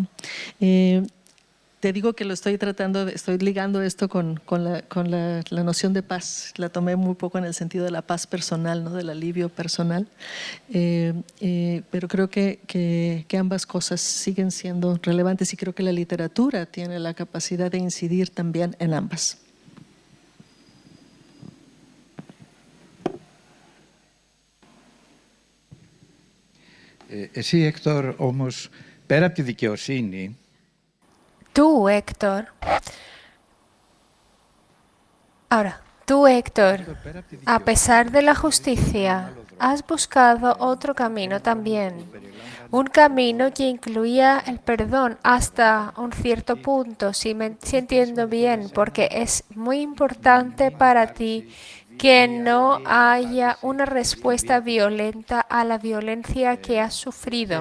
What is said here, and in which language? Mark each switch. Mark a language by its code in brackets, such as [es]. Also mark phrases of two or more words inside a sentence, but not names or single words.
[es] Te digo que estoy ligando esto con la noción de paz. La tomé muy poco en el sentido de la paz personal, ¿no? Del alivio personal. Pero creo que ambas cosas siguen siendo relevantes y creo que la literatura tiene la capacidad de incidir también en ambas. [el] Εσύ, Έκτορ, όμως, πέρα από τη δικαιοσύνη, [es] Tú, Héctor. Ahora, tú, Héctor, a pesar de la justicia, has buscado otro camino también. Un camino que incluía el perdón hasta un cierto punto, si entiendo bien, porque es muy importante para ti que no haya una respuesta violenta a la violencia que has sufrido.